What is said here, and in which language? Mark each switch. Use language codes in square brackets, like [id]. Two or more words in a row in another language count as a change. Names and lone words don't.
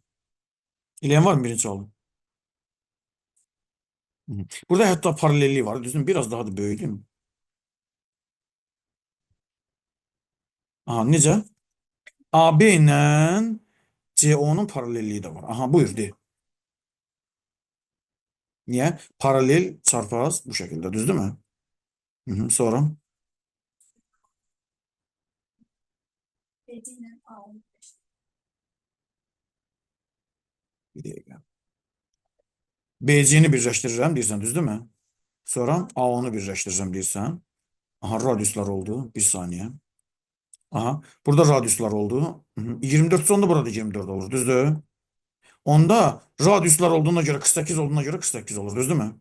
[az] Eləyən var mı birinci sualı? Hı. Burada hətta paralellik var. Düzdür? Biraz daha da böyüdüm. Aha, necə? AB ilə CO'nun paralelliyi də var. Aha, buyur de. Niye? [tr] Paralel çarpaz bu şekilde. [az] Düzdür mü? Hı hı, sonra [tr] bir dakika. [az] BC'ni birləşdirirəm deyirsən, düzdür mü? Sonra A10'u birləşdirəcəm deyirsən. Aha, radiuslar oldu. Bir saniye. Aha, burada radiuslar oldu. Hı hı. 24 sonunda burada 24 olur, düzdür? Onda radiuslar olduğuna göre 48 olduğuna göre 48 olur, düzdür mü?